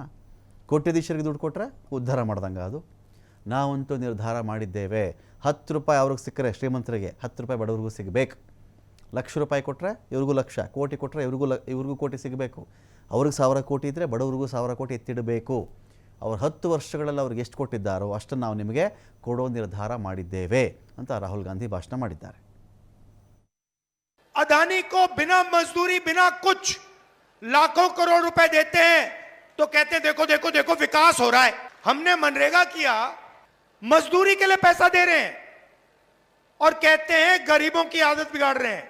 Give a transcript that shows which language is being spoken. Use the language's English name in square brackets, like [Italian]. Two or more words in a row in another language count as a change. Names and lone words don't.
[Kannada] ಕೋಟ್ಯಾಧೀಶರಿಗೆ ದುಡ್ಡು ಕೊಟ್ಟರೆ ಉದ್ಧಾರ ಮಾಡ್ದಂಗೆ ಅದು. ನಾವಂತೂ ನಿರ್ಧಾರ ಮಾಡಿದ್ದೇವೆ, ₹10 ಅವ್ರಿಗೆ ಸಿಕ್ಕರೆ ಶ್ರೀಮಂತರಿಗೆ ₹10 ಬಡವ್ರಿಗೂ ಸಿಗಬೇಕು. ₹1,00,000 ಕೊಟ್ಟರೆ ಇವ್ರಿಗೂ ಲಕ್ಷ, ಕೋಟಿ ಕೊಟ್ಟರೆ ಇವ್ರಿಗೂ ಕೋಟಿ ಸಿಗಬೇಕು. ಅವ್ರಿಗೆ 1,000 ಕೋಟಿ ಇದ್ದರೆ ಬಡವ್ರಿಗೂ 1,000 ಕೋಟಿ ಎತ್ತಿಡಬೇಕು. ಅವ್ರು 10 ವರ್ಷಗಳಲ್ಲಿ ಅವ್ರಿಗೆ ಎಷ್ಟು ಕೊಟ್ಟಿದ್ದಾರೋ ಅಷ್ಟನ್ನು ನಾವು ನಿಮಗೆ ಕೊಡೋ ನಿರ್ಧಾರ ಮಾಡಿದ್ದೇವೆ ಅಂತ ರಾಹುಲ್ ಗಾಂಧಿ ಭಾಷಣ ಮಾಡಿದ್ದಾರೆ. [Hindi] अदानी को बिना मजदूरी बिना कुछ लाखों करोड़ रुपए देते हैं तो कहते हैं देखो देखो देखो विकास हो रहा है. हमने मनरेगा किया, मजदूरी के लिए पैसा दे रहे हैं और कहते हैं गरीबों की आदत बिगाड़ रहे हैं.